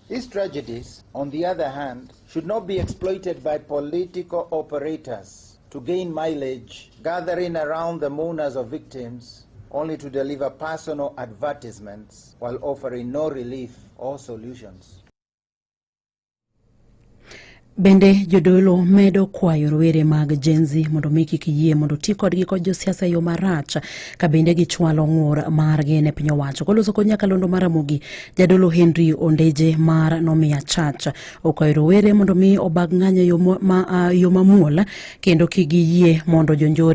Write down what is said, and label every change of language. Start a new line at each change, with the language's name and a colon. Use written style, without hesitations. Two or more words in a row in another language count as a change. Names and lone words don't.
English: These tragedies, on the other hand, should not be exploited by political operators to gain mileage, gathering around the mourners of victims only to deliver personal advertisements while offering no relief or solutions.
Luo (Kenya and Tanzania): Bende jodolo medo kwayo rowere mag Gen Z mondo miki kiyie mondo ti kodgi kod josiasa yo marach ka bende gichwalo ng'ur margi ne piny owacho. Koloso kod nyakalondo mar Ramogi, jadolo Henry Ondeje mar Nomiya Church okwayo rowere mondo mi obag ng'anyo yo mamuol kendo kigiyie mondo jonjore